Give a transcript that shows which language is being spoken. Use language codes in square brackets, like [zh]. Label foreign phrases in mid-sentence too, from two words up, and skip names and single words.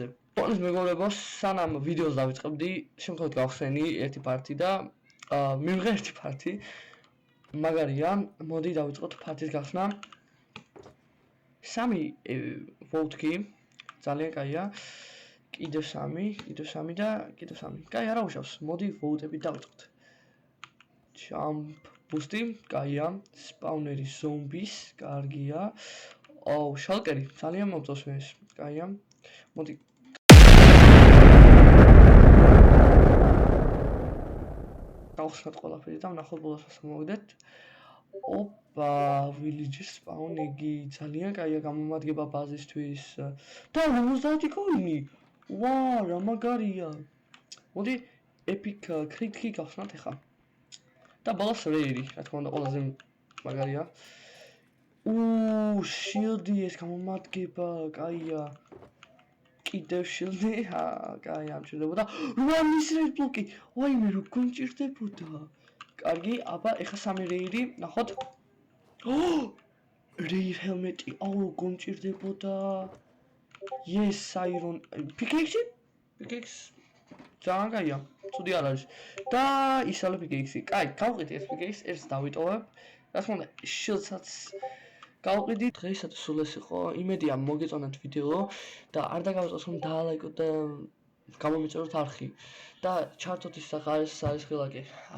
[ka] მოგესალმებით მეგობრებო, სანამ ვიდეოს დავიწყებდი, შემთხვევით გავხსენი ერთი ფართი და მივიღე ერთი ფართი. მაგარია, მოდი დავიწყოთ ფართის გახსნა. 3 ვოლტკი, ძალიან კაია. კიდევ 3 და კიდევ 3. კაი, არა უშავს. მოდი ვოლტებით დავიწყოთ. [en] Jump boost- [ka] ი, კაია, სპაუნერი ზომბის, კარგია. აუ, შალკერი, ძალიან მომწონს მე ეს. კაია. მოდი. გავხსნათ ყველაფერი და ვნახოთ ბოლოს რას მოვიდეთ. ოპა, [en] villager spawn- [ka] ი, ძალიან კაია გამომადგება ბაზისთვის. და 50 კოინი. ვა, რა მაგარია. მოდი [en] epic crit- [ka] ი გავხსნათ ახლა. და ბოლოს რეირი, რა თქმა უნდა, ყველაზე მაგარია. შილდი ეს გამომადგება, კაია. კიდევ შილდი, კაი, ამჭირდებოდა. რუანის [en] red block. [ka] ვაიმე, რო გონჭირდებოდა. კარგი, აბა, ეხა 3 რეირი, ნახოთ. [en] rare helmet, [ka] აუ, რო გონჭირდებოდა. [en] Yes, Iron pickaxe? [ka] ძალიან კაია. ცუდი არ არის. და ისალე pickaxe. კაი, გავყიდე ეს pickaxe, ეს დავიტოვებ. რა თქმა უნდა, shield-საც გავყიდი. დღეისათვის სულ ეს იყო. იმედია მოგეწონათ ვიდეო და არ დაგავიწყოს რომ დაალაიქოთ და გამომიწეროთ არხი და ჩართოთ ის სახა არის ხილაკი.